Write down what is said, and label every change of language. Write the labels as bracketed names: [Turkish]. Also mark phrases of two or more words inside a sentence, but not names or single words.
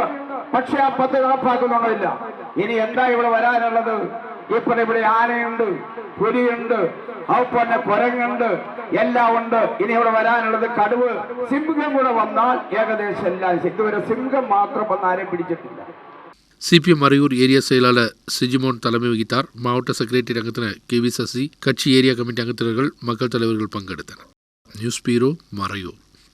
[Malayalam] പക്ഷെ ആ പദ്ധതി നടപ്പാക്കുന്നില്ല. ഇനി എന്താ ഇവിടെ വരാനുള്ളത്? ഇവിടെ ആനയുണ്ട്, പുലിയുണ്ട്, അതുപോലെ കുരങ്ങുണ്ട്, എല്ലാം ഉണ്ട്. ഇനി ഇവിടെ വരാനുള്ളത് കടുവ, സിംഹം കൂടെ വന്നാൽ ഏകദേശം എല്ലാം. ഇതുവരെ സിംഹം മാത്രം വന്ന് ആരെയും പിടിച്ചിട്ടില്ല. [Tamil] சிபிஎம் மறையூர் ஏரியா செயலாளர் சிஜிமோன் தலைமை வகித்தார். மாவட்ட செக்ரட்டரி அங்கத்தினர் கே வி சசி, கட்சி ஏரியா கமிட்டி அங்கத்தினர்கள், மக்கள் தலைவர்கள் பங்கெடுத்தனர். நியூஸ் பீரோ மறையூர்.